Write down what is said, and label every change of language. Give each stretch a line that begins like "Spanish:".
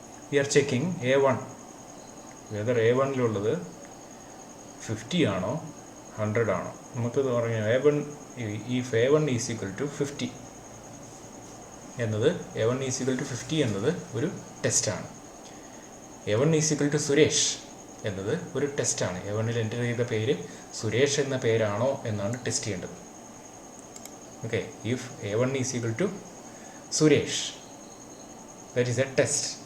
English: We are checking A1 whether A1
Malayalam: 50 ആണോ 100 ആണോ. നമുക്കിത് പറയാം
English: A1 if A1 is equal to 50 എന്നത് A1 is equal to 50
Malayalam: എന്നത് ഒരു ടെസ്റ്റാണ്.
English: A1 is equal to
Malayalam: Suresh എന്നത് ഒരു ടെസ്റ്റാണ്. A1ൽ എൻ്റർ ചെയ്ത പേര് സുരേഷ് എന്ന പേരാണോ എന്നാണ് ടെസ്റ്റ് ചെയ്യേണ്ടത്.
English: Okay, if A1 is equal to Suresh, that is a test.